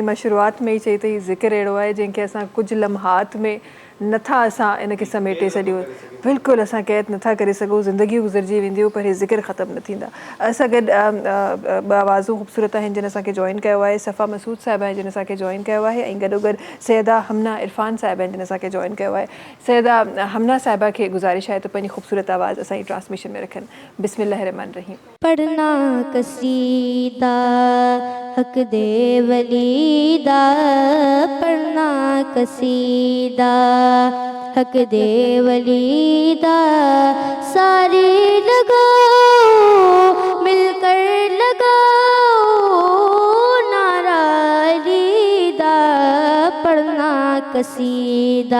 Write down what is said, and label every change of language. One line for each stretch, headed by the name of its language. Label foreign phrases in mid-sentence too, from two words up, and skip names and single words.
Sindhi: मां शुरूआत में ई चई त ज़िक्र अहिड़ो आहे जंहिंखे असां कुझु लम्हात में नथा असां इनखे समेटे छॾियूं, बिल्कुलु असां क़ैद नथा करे सघूं, ज़िंदगी गुज़रजी वेंदियूं पर हे ज़िक्र ख़तमु न थींदा। असां गॾु ॿ आवाज़ूं ख़ूबसूरत आहिनि जिन असांखे जॉइन कयो आहे, सफ़ा मसूद साहिबा आहिनि जिन असांखे जॉइन कयो आहे, ऐं गॾोगॾु सैयदा हमना इरफान साहिबा आहिनि जिन असांखे जॉइन कयो आहे। सैयदा हमना साहिबा खे गुज़ारिश आहे त पंहिंजी ख़ूबसूरत आवाज़ असांजी ट्रांसमिशन में रखनि।
Arabic: بسم الله رحمن رحيم.
Punjabi: پڑھنا قصیدہ حق دے ولی دا، پڑھنا قصیدہ حق دے ولی دا، سارے لاؤ مل کر لاؤ نعرہ علی دا، پڑھنا قصیدہ.